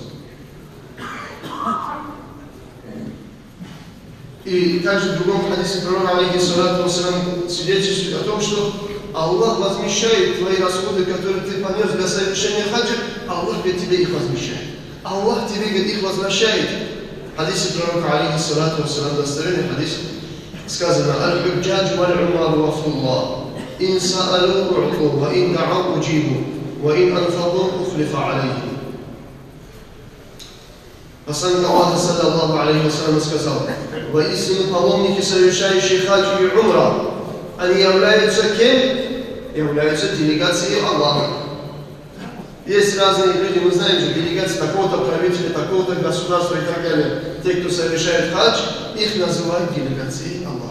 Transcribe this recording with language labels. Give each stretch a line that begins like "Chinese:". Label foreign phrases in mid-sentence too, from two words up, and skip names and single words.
Russian: И также в другом хадисе пророка,
Arabic: عليه الصلاة والسلام,
Russian: свидетельствует о том, что Аллах возмещает твои расходы, которые ты понес для совершения хаджа, Аллах тебе их возмещает. Аллах тебе их возвращает. В хадисе пророка,
Arabic: عليه الصلاة والسلام,
Russian: достоверный хадис, сказано:
Arabic: «الحجاج والعمار وفد الله، إن سألوا أعطوا، وإن دعوا أجيبوا، وإن أنفقوا أخلف عليهم».
Russian: Посланник Аллаха,
Arabic: صلى الله عليه وسلم,
Russian: сказал: «Воистину паломники, совершающие хадж и умра, они являются кем? Являются делегацией Аллаха». Есть разные люди, мы знаем же, делегации такого-то правителя, такого-то государства и так далее. Те, кто совершает хадж, их называют делегацией Аллаха.